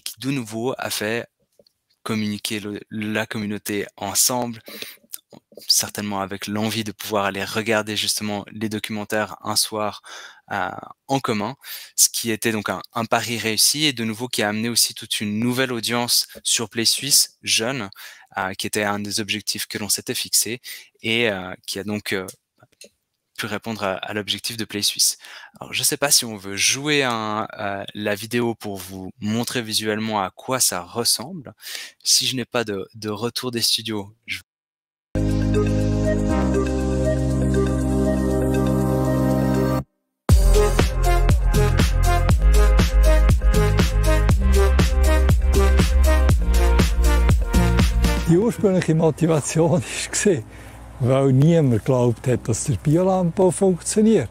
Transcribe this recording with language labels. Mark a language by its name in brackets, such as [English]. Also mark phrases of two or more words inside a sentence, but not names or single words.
[French] qui de nouveau a fait communiquer la communauté ensemble, certainement avec l'envie de pouvoir aller regarder justement les documentaires un soir en commun, ce qui était donc un pari réussi, et de nouveau qui a amené aussi toute une nouvelle audience sur Play Suisse, jeune, qui était un des objectifs que l'on s'était fixé, et qui a donc pu répondre à l'objectif de Play Suisse. Alors, je ne sais pas si on veut jouer la vidéo pour vous montrer visuellement à quoi ça ressemble. Si je n'ai pas de retour des studios, [German] Die ursprüngliche Motivation war, weil niemand geglaubt hat, dass der Biolandbau funktioniert.